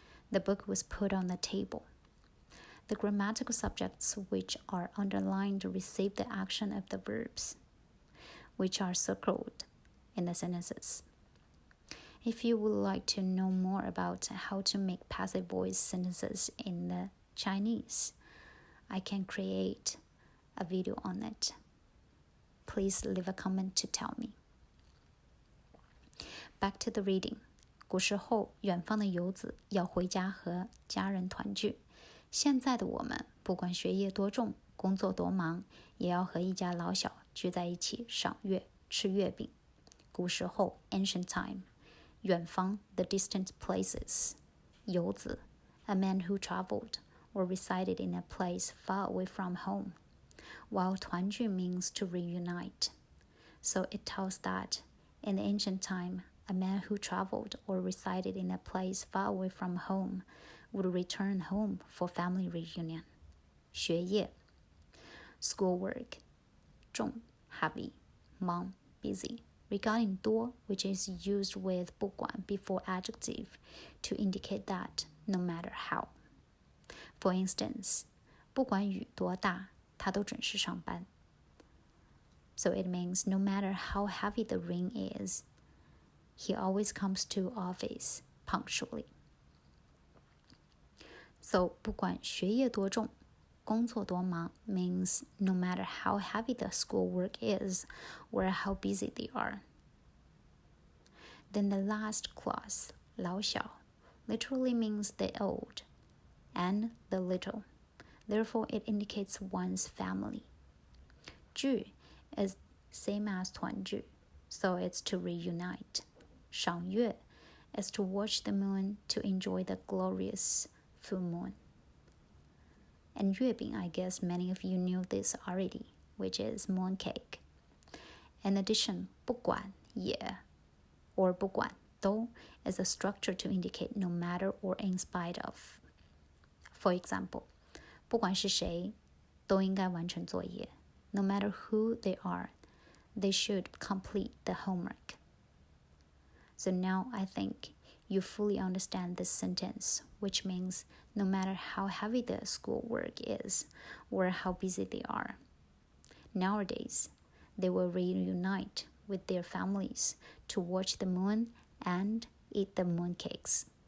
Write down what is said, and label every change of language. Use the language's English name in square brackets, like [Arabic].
[English] The book was put on the table. The grammatical subjects which are underlined receive the action of the verbs, which are circled in the sentences. If you would like to know more about how to make passive voice sentences in the Chinese, I can create a video on it. Please leave a comment to tell me. Back to the reading. [Chinese] 古时候，远方的游子要回家和家人团聚。现在的我们，不管学业多重，工作多忙，也要和一家老小聚在一起赏月、吃月饼。 [English] 古时候 ancient time. 远方 the distant places. 游子 a man who traveled or resided in a place far away from home. While 团聚 means to reunite. So it tells that in the ancient time, a man who traveled or resided in a place far away from home would return home for family reunion. 学业 schoolwork 重 heavy 忙 busy. Regarding 多 which is used with 不管 before adjective to indicate that no matter how. For instance, [Chinese] 不管雨多大，他都准时上班. [English] So it means no matter how heavy the rain is, he always comes to office punctually. So [Chinese] 不管学业多重，工作多忙 [English] means no matter how heavy the schoolwork is or how busy they are. Then the last clause, 老小, literally means the old and the little. Therefore, it indicates one's family. 聚 is same as 团聚, so it's to reunite. 赏月 is to watch the moon to enjoy the glorious full moon. And 月饼, I guess many of you knew this already, which is mooncake. In addition, 不管也 or 不管都 is a structure to indicate no matter or in spite of. For example, [Chinese] 不管是谁都应该完成作业. [English] No matter who they are, they should complete the homework. So now I think you fully understand this sentence, which means no matter how heavy the schoolwork is or how busy they are, nowadays they will reunite with their families to watch the moon and eat the mooncakes.